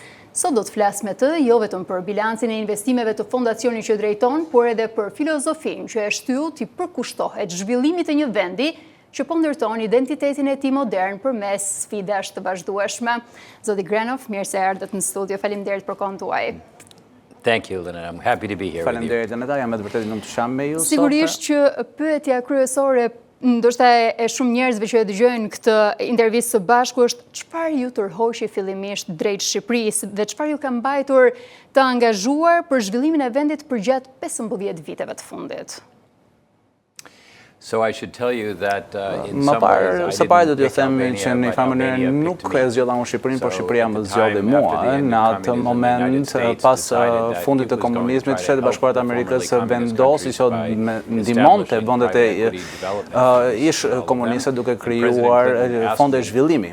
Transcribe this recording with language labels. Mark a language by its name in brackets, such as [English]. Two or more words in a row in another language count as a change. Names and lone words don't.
[Albanian] Sot do të flas me të jo vetëm për bilancin e investimeve të fondacionit që drejton, por edhe për filozofinë që e shtyu t'i përkushtohet zhvillimit të një vendi që po ndërton identitetin e tij modern përmes sfidash të vazhdueshme. Zoti Granoff, mirë se erdhët në studio. Faleminderit për kohën tuaj. [English] Thank you, Lena. I'm happy to be here. [Albanian] Faleminderit Aneta, jam me të vërtetë në të sham me ju. Sigurisht që pyetja kryesore ndoshta e shumë njerëzve që e dëgjojnë këtë intervistë së bashku është çfarë ju tërhoqi fillimisht drejt Shqipërisë dhe çfarë ju ka mbajtur të angazhuar për zhvillimin e vendit përgjatë 15 viteve të fundit. [English] So I should tell you that in [Albanian] Më [English] some ways [Albanian] së pari do t'ju them që në një farë mënyrë nuk e zgjodha unë Shqipërinë, por Shqipëria më zgjodhi mua. Në atë moment, pas fundit të komunizmit, Shtetet Bashkuara të Amerikës vendosi që ndihmonte vendet e ish komuniste duke krijuar fonde zhvillimi.